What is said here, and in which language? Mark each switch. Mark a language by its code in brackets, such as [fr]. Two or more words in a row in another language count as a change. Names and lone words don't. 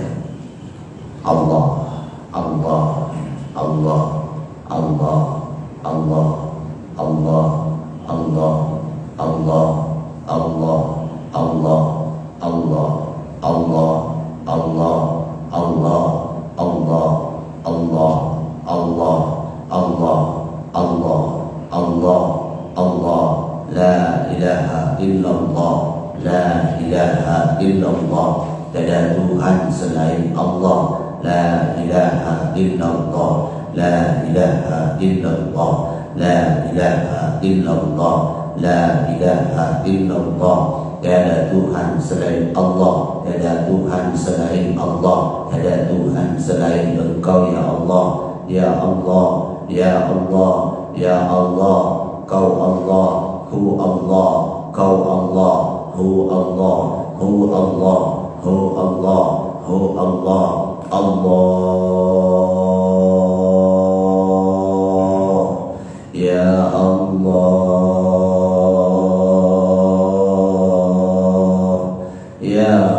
[ar] Allah, Allah, Allah, Allah, Allah, Allah, Allah, Allah, Allah, Allah, Allah, Allah, Allah, Allah, Allah, Allah, Allah, Allah, Allah, Allah, Allah, لا إله إلا الله لا إله إلا الله. [ms] Tiada Tuhan selain Allah, [ar] لا إله إلا الله لا إله إلا الله لا إله إلا الله لا إله إلا الله. [ms] Tiada Tuhan selain Allah, tiada Tuhan selain Allah, tiada Tuhan selain Engkau [ar] يا الله يا الله يا الله يا الله. Kau Allah, هو الله, kau Allah, هو الله هو الله هو الله هو الله, الله يا الله يا